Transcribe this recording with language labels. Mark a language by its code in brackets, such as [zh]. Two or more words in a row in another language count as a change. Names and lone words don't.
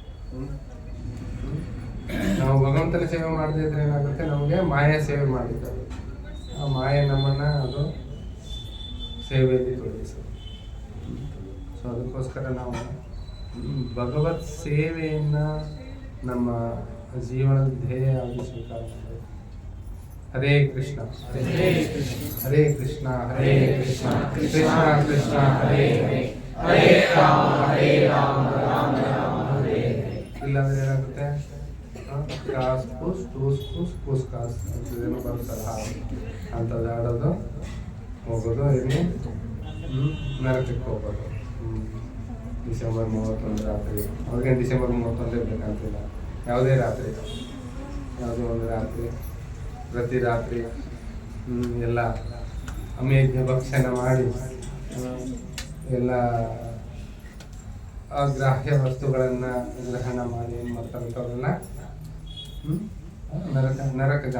[kn] ನಾವು ಭಗವಂತನ ಸೇವೆ ಮಾಡದೇ ಇದ್ರೆ ಏನಾಗುತ್ತೆ, ನಮಗೆ ಮಾಯಾ ಸೇವೆ ಮಾಡಿದ್ದಾರೆ. ಆ ಮಾಯೆ ನಮ್ಮನ್ನು ಅದು ಸೇವೆಯಲ್ಲಿ ತೊಡಗಿಸುತ್ತೆ. ಸೊ ಅದಕ್ಕೋಸ್ಕರ ನಾವು ಭಗವತ್ ಸೇವೆಯನ್ನು ನಮ್ಮ ಜೀವನದ ಧ್ಯೇಯ ಆಗಿ ಸ್ವೀಕಾರ ಮಾಡಬೇಕು. [sa] ಹರೇ ಕೃಷ್ಣ ಹರೇ ಕೃಷ್ಣ ಹರೇ ಕೃಷ್ಣ ಕೃಷ್ಣ ಕೃಷ್ಣ ಹರೇ ಹರೇ ರಾಮ ರಾಮ ರಾಮ ಹರೇ ಹರೇ. [kn] ಇಲ್ಲಾಂದ್ರೆ ಏನಾಗುತ್ತೆ, ಕಾಸ್ ಕೂಸ್ ಟೂಸ್ ಕೂಸ್ ಕೂಸ್ ಕಾಸ್ ಅಂತದೇನೋ ಬರುತ್ತಲ್ಲ, ಅಂಥದ್ದು ಆಡೋದು ಹೋಗೋದು, ಇಲ್ಲಿ ನರಕಕ್ಕೆ ಹೋಗೋದು. ಡಿಸೆಂಬರ್ 31 ರಾತ್ರಿ, ಅವ್ರಿಗೆ ಡಿಸೆಂಬರ್ 31 ಬೇಕಂತಿಲ್ಲ, ಯಾವುದೇ ರಾತ್ರಿ, ಯಾವುದೋ ಒಂದು ರಾತ್ರಿ, ಪ್ರತಿ ರಾತ್ರಿ ಎಲ್ಲ ಅಮೇಧ್ಯ ಭಕ್ಷಣ ಮಾಡಿ ಎಲ್ಲ ಅಗ್ರಾಹ್ಯ ವಸ್ತುಗಳನ್ನು ಗ್ರಹಣ ಮಾಡಿ ಏನು ಮಾಡ್ತಾರಂಥವ್ರೆಲ್ಲ ನರಕಗಾಮಿಗಳಂತ.